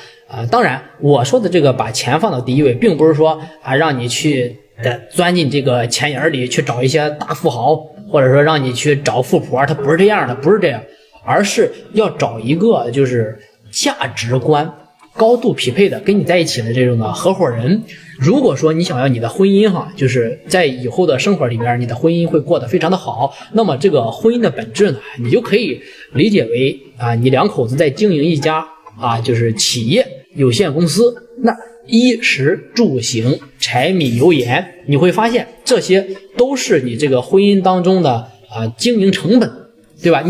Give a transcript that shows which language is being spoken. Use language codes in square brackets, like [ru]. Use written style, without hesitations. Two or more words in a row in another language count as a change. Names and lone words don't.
[zh] 当然我说的这個把錢放到第一位，並不是說讓你去鑽進這個錢眼裡去找一些大富豪，或者說讓你去找富婆，它不是這樣的，不是這樣，而是要找一個就是價值觀高度匹配的跟你在一起的這種的合夥人。如果說你想要你的婚姻就是在以後的生活裡面，你的婚姻会過得非常的好，那麼這個婚姻的本質呢，你就可以理解為你兩口子在經營一家就是企業有限公司，那衣食住行柴米油鹽，你會發現這些都是你這個婚姻當中的經營成本，對吧？